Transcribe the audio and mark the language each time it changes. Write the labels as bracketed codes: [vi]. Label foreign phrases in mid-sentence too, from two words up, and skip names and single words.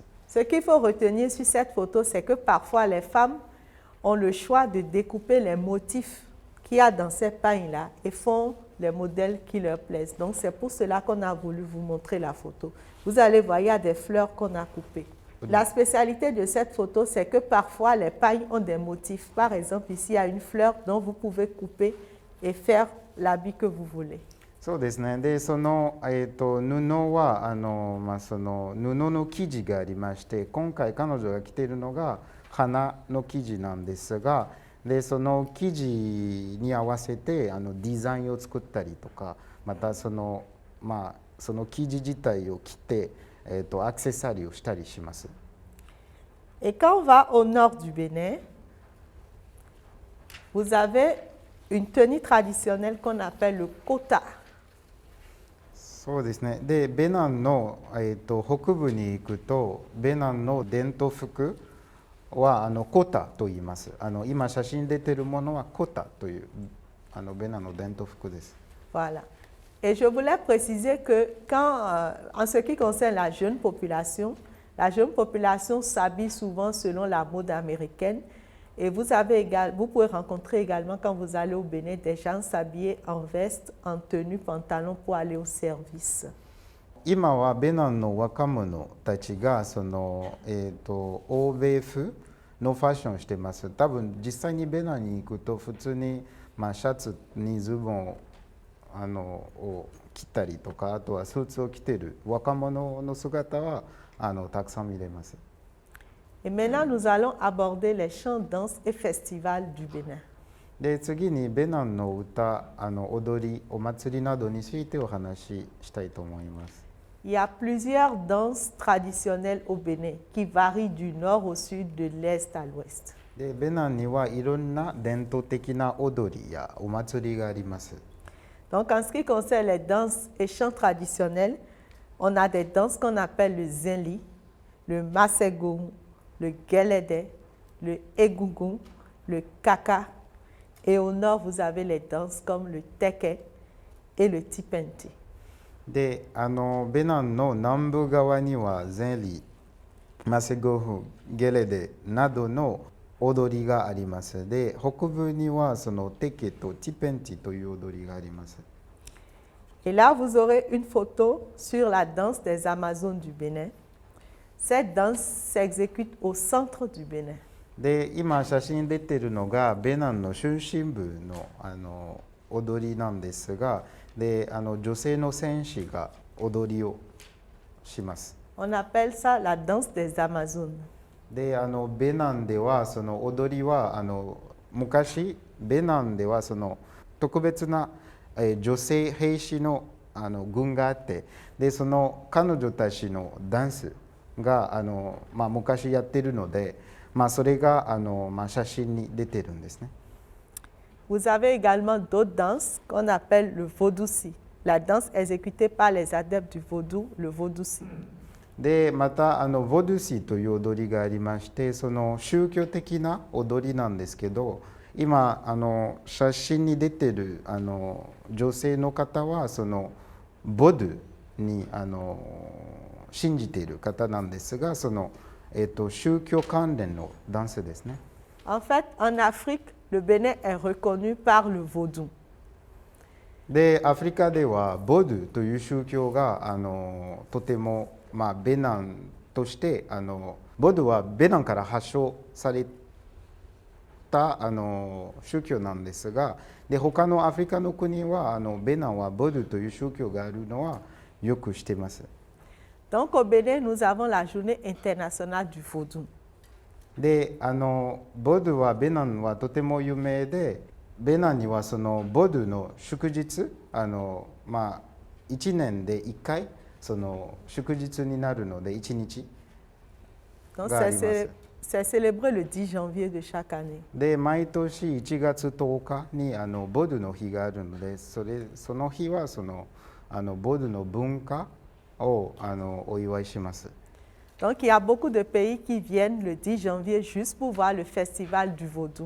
[fr] Ce qu'il faut retenir sur cette photo, c'est que parfois les femmes ont le choix de découper les motifs qu'il y a dans ces pailles-là et font les modèles qui leur plaisent. Donc c'est pour cela qu'on a voulu vous montrer la photo. Vous allez voir, il y a des fleurs qu'on a coupées. La spécialité de cette photo, c'est que parfois les pailles ont des motifs. Par exemple, ici, il y a une fleur dont vous pouvez couper et faire l'habit que vous voulez. [ja] そうですね。で、その布はその布の生地がありまして、今回彼女が着ているのが花の生地なんですが、でその生地に合わせてデザインを作ったりとか、またそのその生地自体を着てアクセサリーをしたりします。 [fr] Et quand on va au nord du Bénin, vous avez une tenue traditionnelle qu'on appelle le kota. [ja] そうですね。で、ベナンの北部に行くと、ベナンの伝統服はコタと言います。今写真出てるものはコタというベナンの伝統服です。 [fr] Voilà. Et je voulais préciser que en ce qui concerne la jeune population s'habille souvent selon la mode américaine. Et vous pouvez rencontrer également quand vous allez au Bénin des gens s'habiller en veste, en tenue, pantalon pour aller au service. [ja] 今はベナンの若者たちがその、欧米風のファッションをしています。多分実際にベナンに行くと普通に、シャツにズボンを着たりとか、あとはスーツを着ている若者の姿はたくさん見れます。 [fr] Et maintenant, nous allons aborder les chants, danses et festivals du Bénin. [ja] で次にベナンの歌、踊り、お祭りなどについてお話ししたいと思います。 [fr] Il y a plusieurs danses traditionnelles au Bénin qui varient du nord au sud, de l'est à l'ouest. [ja] でベナンにはいろんな伝統的な踊りやお祭りがあります。 [fr] Donc, en ce qui concerne les danses et chants traditionnels, on a des danses qu'on appelle le zinli, le masegou, le gelede, le egungun, le kaka. Et au nord, vous avez les danses comme le teke et le tipenti. [ja] でベナンの南部側にはゼリ、マセゴフ、ゲレデなどの踊りがあります。で北部にはそのテケとティペンティという踊りがあります。 [fr] Et là, vous aurez une photo sur la danse des Amazones du Bénin. Cette danse s'exécute au centre du Bénin. [ja] で今写真に出ているのがベナンの中心部の踊りなんですが、で女性の戦士が踊りをします。 [fr] On appelle ça la danse des Amazones. [ja] でベナンではその踊りは昔ベナンではその特別な、女性兵士の、軍があって、でその彼女たちのダンスが昔やってるので、それが写真に出てるんですね。 [fr] Vous avez également d'autres danses qu'on appelle le vaudouci, la danse exécutée par les adeptes du vaudou, le vaudouci. [ja] でまたボドゥシという踊りがありまして、その宗教的な踊りなんですけど、今写真に出てる女性の方はそのボドゥに信じている方なんですが、その、宗教関連のダンスですね。 [fr] En fait, en Afrique, le Bénin est reconnu par le vaudou. [ja] でアフリカではボドゥという宗教がとても、ベナンとしてボドゥはベナンから発祥された宗教なんですが、で他のアフリカの国はベナンはボドゥという宗教があるのはよく知っています。 [fr] Donc au Bénin, nous avons la journée internationale du vaudou. [ja] でボドゥはベナンはとても有名で、ベナンにはそのボドゥの祝日1年で1回その祝日になるので1日 [fr] Donc [ja] があります。 [fr] c'est célébré le 10 janvier de chaque année. [ja] で毎年1月10日にボドゥの日があるので、その日はそのボドゥの文化をお祝いします。 [fr] Donc il y a beaucoup de pays qui viennent le 10 janvier juste pour voir le festival du vaudou.